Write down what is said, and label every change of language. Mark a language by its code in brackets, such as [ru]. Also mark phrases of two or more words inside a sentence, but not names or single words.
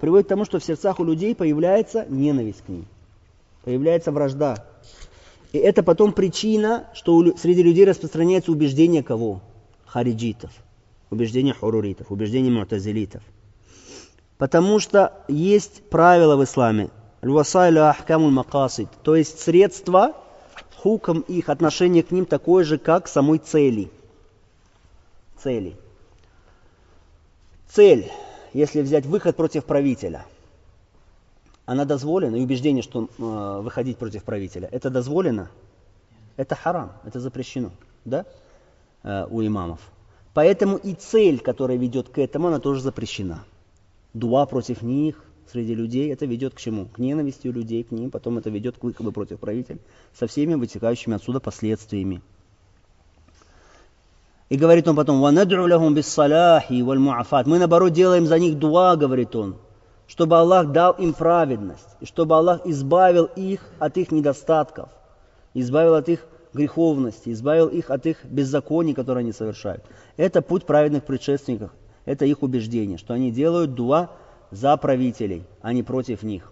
[ru] Приводит к тому, что в сердцах у людей появляется ненависть к ним, появляется вражда. И это потом причина, что среди людей распространяется убеждение кого? Хариджитов, убеждение хуруритов, убеждение му'тазилитов. Потому что есть правило в исламе, [ar] الوسائل أحكام المقاصد, [ru] то есть средства, хукм их, отношение к ним такое же, как самой цели. Цель, если взять выход против правителя, она дозволена, и убеждение, что выходить против правителя, это дозволено, это харам, это запрещено, да, у имамов. Поэтому и цель, которая ведет к этому, она тоже запрещена. Дуа против них среди людей, это ведет к чему? К ненависти у людей к ним, потом это ведет к выходу против правителя, со всеми вытекающими отсюда последствиями. И говорит он потом, [ar] وَنَدْعُ لَهُمْ بِالصَّلَاحِ وَالْمُعَافَاتِ. [ru] Мы наоборот делаем за них дуа, говорит он, чтобы Аллах дал им праведность, и чтобы Аллах избавил их от их недостатков, избавил от их греховности, избавил их от их беззаконий, которые они совершают. Это путь праведных предшественников, это их убеждение, что они делают дуа за правителей, а не против них.